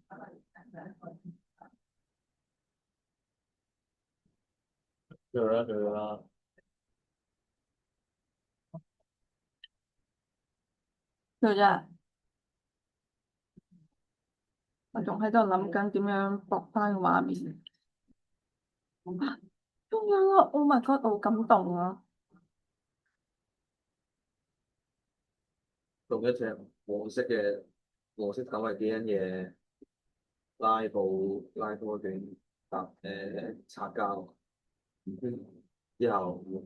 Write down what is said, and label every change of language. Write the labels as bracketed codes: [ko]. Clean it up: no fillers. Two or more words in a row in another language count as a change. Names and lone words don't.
[yue] 做啦，做咗。我仲喺度諗緊點樣駁翻個畫面。中央啊 ！ [en] Oh my god！ [yue] 我好感動啊！用一隻黃色狗係幾樣嘢拉波段擦膠，之後